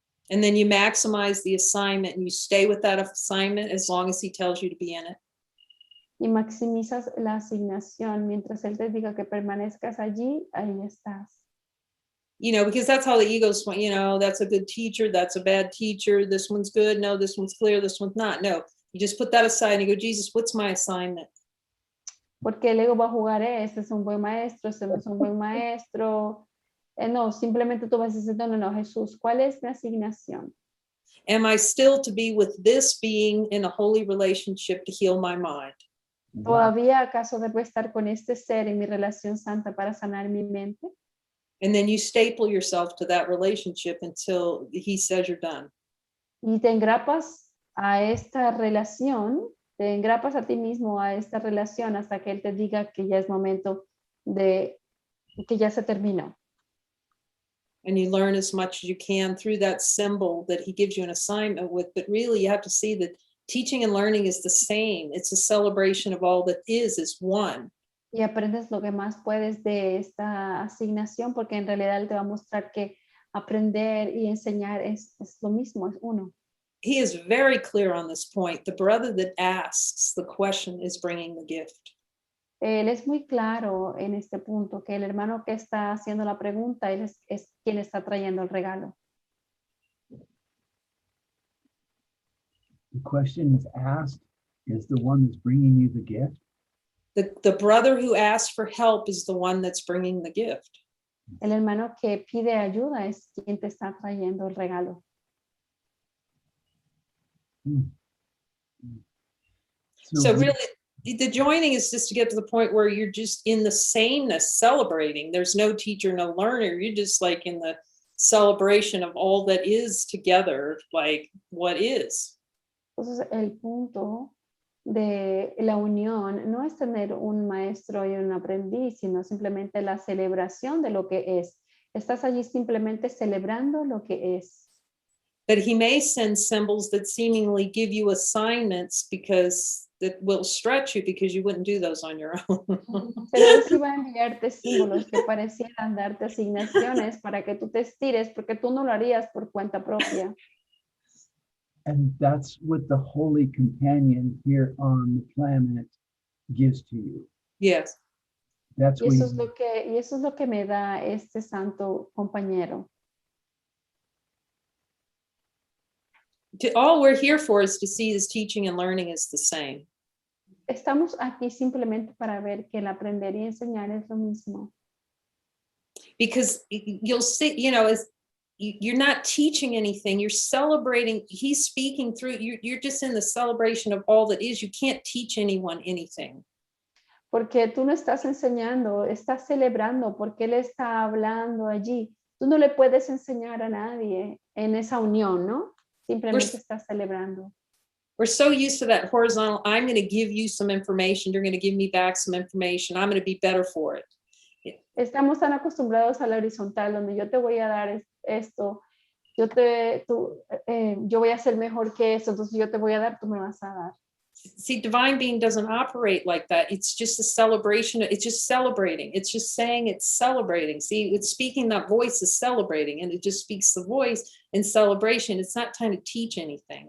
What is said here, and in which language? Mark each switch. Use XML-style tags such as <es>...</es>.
<en>And then you maximize the assignment and you stay with that assignment as long as he tells you to be in it.</en> <es>y maximizas la asignación. Mientras él te diga que permanezcas allí, ahí estás.</es> <en>You know, because that's how the ego's, you know, that's a good teacher, that's a bad teacher, this one's good, no, this one's clear, this one's not. No, you just put that aside and you go, Jesus, what's my assignment?</en> <es>Porque el ego va a jugar, este es un buen maestro, este no es un buen maestro. No, simplemente tú vas a decir, no, Jesús, ¿cuál es mi asignación?</es> <en>Am I still to be with this being in a holy relationship to heal my mind?</en> <es>¿Todavía acaso debo estar con este ser en mi relación santa para sanar mi mente?</es> <en>And then you staple yourself to that relationship until he says you're done.</en> <es>Y te engrapas a esta relación, te engrapas a ti mismo a esta relación hasta que él te diga que ya es momento de que ya se terminó.</es> <en>And you learn as much as you can through that symbol that he gives you an assignment with. But really, you have to see that teaching and learning is the same. It's a celebration of all that is one.</en> <es>Y aprendes lo que más puedes de esta asignación, porque en realidad él te va a mostrar que aprender y enseñar es lo mismo, es uno.</es> <en>He is very clear on this point. The brother that asks the question is bringing the gift.</en> <es>Él es muy claro en este punto, que el hermano que está haciendo la pregunta, él es quien está trayendo el regalo.</es> <en>The question is asked is the one that's bringing you the gift. The brother who asks for help is the one that's bringing the gift.</en> <es>El hermano que pide ayuda es quien te está trayendo el regalo.</es> <en>So really, the joining is just to get to the point where you're just in the sameness, celebrating. There's no teacher, no learner. You're just like in the celebration of all that is together, like what is.</en> <es>Entonces, el punto de la unión no es tener un maestro y un aprendiz, sino simplemente la celebración de lo que es. Estás allí simplemente celebrando lo que es.</es> <en>But he may send symbols that seemingly give you assignments because that will stretch you because you wouldn't do those on your own.</en> <es>Pero él sí va a enviarte símbolos que parecieran darte asignaciones para que tú te estires, porque tú no lo harías por cuenta propia.</es> <en>And that's what the holy companion here on the planet gives to you. Yes. That's</en> <es>Y</es> <en>what</en> <es>eso es lo que me da este santo compañero.</es> <en>All we're here for is to see this teaching and learning is the same.</en> <es>Estamos aquí simplemente para ver que el aprender y enseñar es lo mismo.</es> <en>Because you'll see, you know, you're not teaching anything, you're celebrating, he's speaking through, you're just in the celebration of all that is. You can't teach anyone anything.</en> <es>Porque tú no estás enseñando, estás celebrando, porque él está hablando allí. Tú no le puedes enseñar a nadie en esa unión, ¿no? Simplemente estás celebrando.</es> <en>We're so used to that horizontal, I'm going to give you some information, you're going to give me back some information, I'm going to be better for it.</en> <es>Estamos tan acostumbrados a la horizontal, donde yo te voy a dar esto, yo voy a ser mejor que eso, entonces yo te voy a dar, tú me vas a dar.</es> <en>See, divine being doesn't operate like that. It's just a celebration. It's just celebrating. It's just saying it's celebrating. See, it's speaking, that voice is celebrating, and it just speaks the voice in celebration. It's not trying to teach anything.</en>